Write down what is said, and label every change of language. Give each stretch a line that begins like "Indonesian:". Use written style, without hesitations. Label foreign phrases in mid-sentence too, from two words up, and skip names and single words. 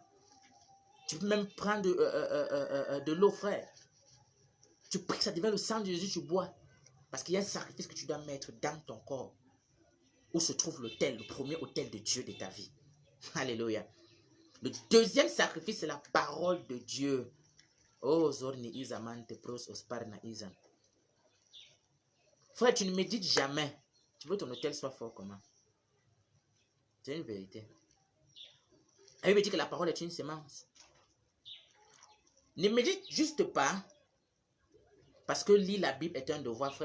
French: Tu peux même prendre de l'eau, frère. Tu pries que ça devient le sang de Jésus, tu bois. Parce qu'il y a un sacrifice que tu dois mettre dans ton corps. Où se trouve l'autel, le premier autel de Dieu de ta vie. Alléluia. Le deuxième sacrifice, c'est la parole de Dieu. Oh, Zorni Izaman te pros osparna Izan. Frère, tu ne médites jamais. Tu veux que ton autel soit fort comment? C'est une vérité. La Bible dit que la parole est une semence. Ne médite juste pas parce que lire la Bible est un devoir, frère.